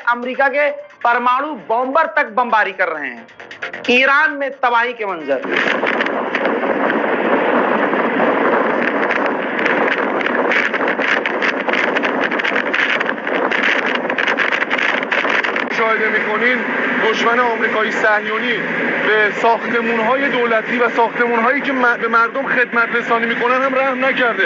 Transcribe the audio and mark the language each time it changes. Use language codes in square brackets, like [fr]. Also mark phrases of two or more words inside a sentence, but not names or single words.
[hi] अमेरिका के परमाणु बॉम्बर तक बमबारी कर रहे हैं। ईरान में तबाही के मंजर। [fa] مشاهده می‌کنین دشمن آمریکایی صهیونی به ساختمان‌های دولتی و ساختمان‌هایی که به مردم خدمت رسانی می‌کنن هم رحم نکرده.